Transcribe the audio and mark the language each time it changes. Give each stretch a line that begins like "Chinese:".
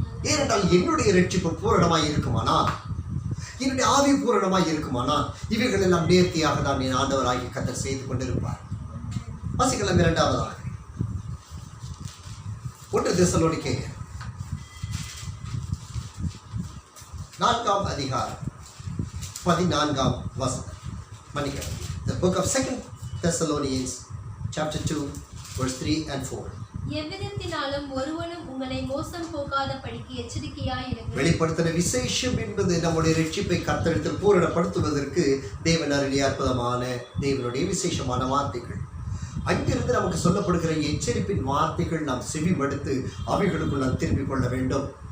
Tamil: ஏனென்றால் என்னுடைய ரட்சிப்பு பூரணமாய் இருக்குமானால், என்னுடைய ஆவி பூரணமாய் இருக்குமானால் இவைகள் எல்லாம் நேர்த்தியாக தான் என் ஆண்டவராகி கர்த்தர் செய்து கொண்டிருப்பார். வாசிக்கலாம். இரண்டாவதாக 1 தெசலோனிக்கேயர் 4ஆம் அதிகாரம் 14ஆம் வசனம். மன்னிக்கவும்,
English: the book of 2 Thessalonians chapter 2 verse 3 and 4.
Tamil: எவ்விதத்தினாலும் ஒருவனும் உங்களை மோசம் போகாதபடிக்கு எச்சரிக்கையாயிருங்கள். வெளிப்படுத்தின விசேஷம் என்பது நம்முடைய ரட்சிப்பை கர்த்தரிடத்தில் பூரணப்படுத்துவதற்கு தேவன் அருளிய அற்புதமான தேவனுடைய விசேஷமான வார்த்தைகள். அங்கிருந்து நமக்கு சொல்லப்படுகிற எச்சரிப்பின் வார்த்தைகள் நாம் செவிமடுத்து அவைகளுக்குள் நாம் திரும்பிக் கொள்ள வேண்டும்.